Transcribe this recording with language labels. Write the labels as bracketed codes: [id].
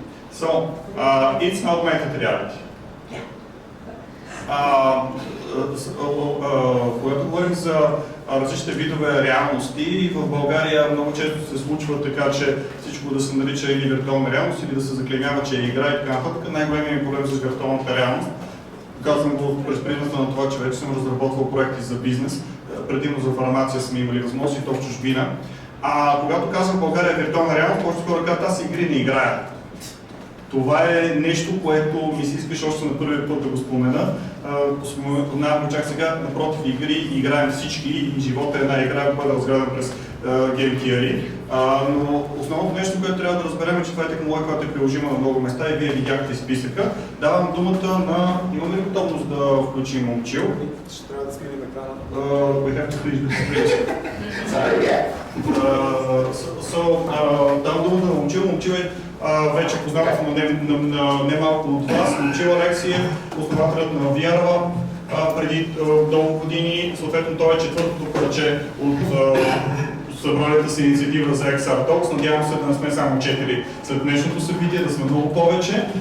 [en] So, it's augmented reality. [bg] Когато говорим за различните видове реалности, в България много често се случва така, че всичко да се нарича или виртуална реалност, или да се заклеймява, че е игра и така нататък. Най-големият проблем с виртуалната реалност, казвам го през призмата на това, че вече съм разработвал проекти за бизнес, предимно за фармация сме имали възможност и то в чужбина. Когато казвам България е виртуална реалност, повечето хора казват, аз игри не играя. Това е нещо, което ми се искаш още на първия път да го спомена. Споменавам чак сега, напротив, игри играем всички и живота е една игра, ако бъде разгледан през Game Theory. Но основното нещо, което трябва да разберем е, че това е технология, която е приложима на много места и вие видяхте списъка. Давам думата на... Имаме ли готовност да включим момчил? Ще трябва да сменим екрана. [en] We have to finish the presentation. [bg] Давам думата на момчил. Момчил е вече познат на немалко от вас. Момчил Алекси е основателят на VR преди дълго години. Съответно, той е четвъртото парче от събраната си инициатива за XR Talks. Надявам се да не сме само 4 след днешното събитие, да сме много повече.